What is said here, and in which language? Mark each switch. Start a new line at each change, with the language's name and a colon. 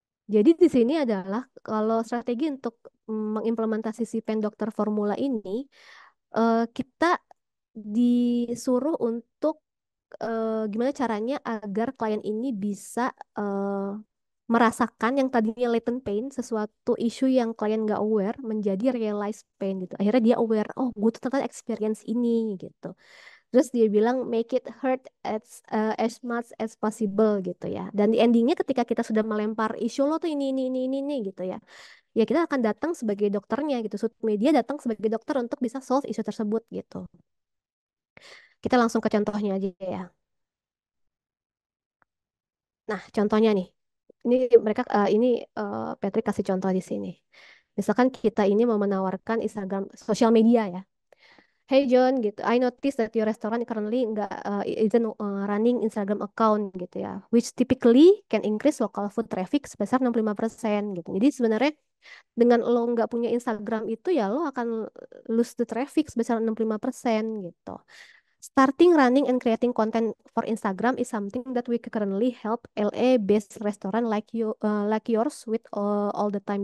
Indonesian: Jadi di sini adalah kalau strategi untuk mengimplementasi si pen dokter formula ini, kita disuruh untuk gimana caranya agar klien ini bisa merasakan yang tadinya
English: latent pain,
Indonesian: sesuatu isu yang klien nggak aware, menjadi
English: realized pain
Indonesian: gitu. Akhirnya dia aware, oh gue tuh ternyata experience ini gitu. Terus dia bilang
English: make it hurt as much as possible
Indonesian: gitu ya. Dan di endingnya ketika kita sudah melempar isu lo tuh ini gitu ya. Ya kita akan datang sebagai dokternya gitu. Sud media datang sebagai dokter untuk bisa solve isu tersebut gitu. Kita langsung ke contohnya aja ya. Nah, contohnya nih. Ini mereka ini Patrick kasih contoh di sini. Misalkan kita ini mau menawarkan Instagram sosial media ya.
English: Hey John,
Indonesian: gitu.
English: I noticed that your restaurant currently
Indonesian: nggak
English: isn't running Instagram account
Indonesian: gitu ya,
English: which typically can increase local food traffic
Indonesian: sebesar 65% gitu. Jadi sebenarnya dengan lo nggak punya Instagram itu ya lo akan
English: lose the traffic
Indonesian: sebesar 65% gitu.
English: Starting running and creating content for Instagram is something that we currently help LA-based restaurant like yours with all the time.